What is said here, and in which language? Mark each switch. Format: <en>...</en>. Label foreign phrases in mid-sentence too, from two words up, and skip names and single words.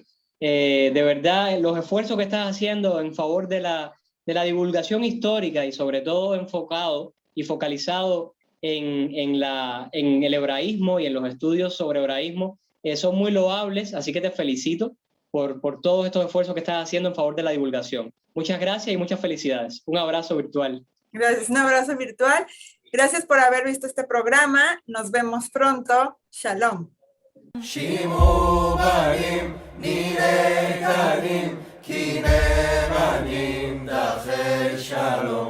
<es>De verdad, los esfuerzos que estás haciendo en favor de la divulgación histórica y sobre todo enfocado y focalizado en el hebraísmo y en los estudios sobre hebraísmo son muy loables, así que te felicito por todos estos esfuerzos que estás haciendo en favor de la divulgación. Muchas gracias y muchas felicidades. Un abrazo virtual. Gracias, un abrazo virtual. Gracias por haber visto este programa. Nos vemos pronto. Shalom.</es> <he>שימו בנים נראה קנים כי נאמנים דרכי שלום</he>